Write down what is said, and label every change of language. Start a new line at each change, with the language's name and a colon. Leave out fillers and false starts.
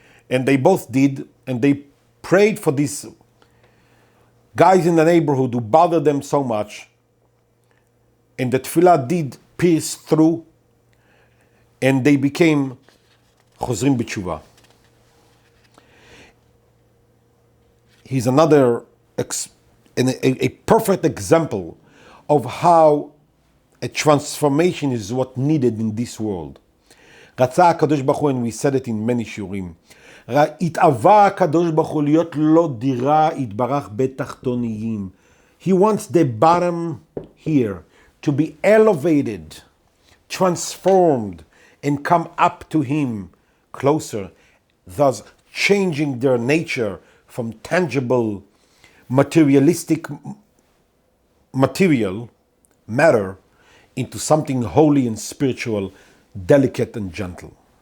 English: And they both did, and they prayed for these guys in the neighborhood who bothered them so much, and the tefillah did pierce through, and they became chozrim b'tshuva. He's another a perfect example of how a transformation is what needed in this world.
Hebrew: רצה הקדוש ברוך הוא,
English: and we said it in many
Hebrew: שיעורים, התאווה הקדוש ברוך הוא להיות לו דירה יתברך בתחתוניים.
English: He wants the bottom here to be elevated, transformed, and come up to him closer, thus changing their nature from tangible, materialistic material matter into something holy and spiritual, delicate and gentle.